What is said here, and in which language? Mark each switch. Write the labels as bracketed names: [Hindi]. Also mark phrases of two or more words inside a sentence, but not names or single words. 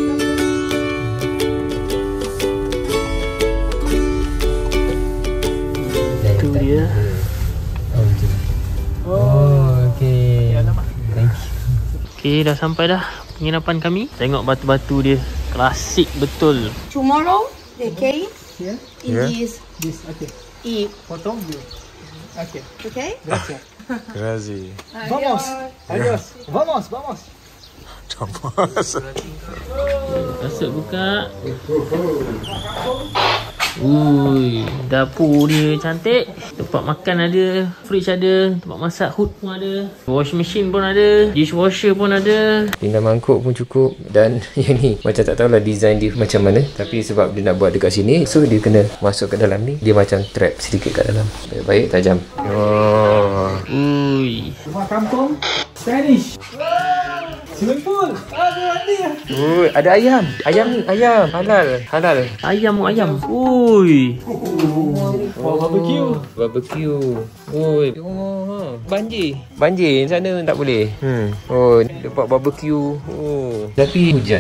[Malay] Itu dia. [English] Oh, okay. Thank you. [Malay] Okay, dah sampai dah penginapan kami. Tengok batu-batu dia. Klasik betul. [English] Tomorrow the cake Yeah. is This, okay. eat. [Malay] Potong je. Okay. Okay? [Spanish] Gracias. Grazi. Vamos. Adios. Vamos. [Malay] Masuk buka. Ui, dapur dia cantik. Tempat makan ada, fridge ada, tempat masak hood pun ada, [English] wash machine [Malay] pun ada, dishwasher pun ada. Pinggan mangkuk pun cukup. Dan yang ni macam tak tahulah design dia macam mana, tapi sebab dia nak buat dekat sini, so dia kena masuk ke dalam ni. Dia macam trap sedikit kat dalam. Baik-baik, tajam. Oh. Ui. Rumah kampung Spanish. [English] Swimming pool. [Malay] Oh, ada ayam. Ayam ni, ayam. Halal. Ayam. Ui. Barbecue. Oi. Oh, banjir sana tak boleh. Oh, tempat barbecue. Oh. Tapi hujan.